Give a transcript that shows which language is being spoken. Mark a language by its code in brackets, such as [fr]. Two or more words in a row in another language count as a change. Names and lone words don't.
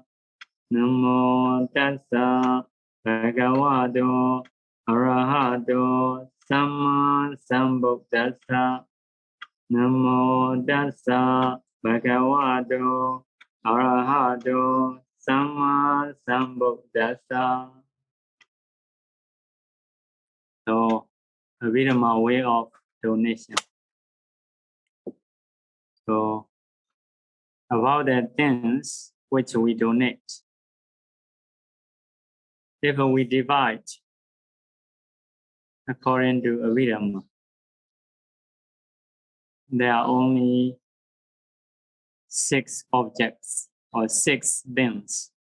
[pi] Namo tassa bhagavato arahato samma sambuddhassa. Namo tassa bhagavato arahato samma sambuddhassa. [en] So, a bit of my way of donation. So, about the things which we donate, if we divide according to Avidama, there are only 6 objects or 6 things.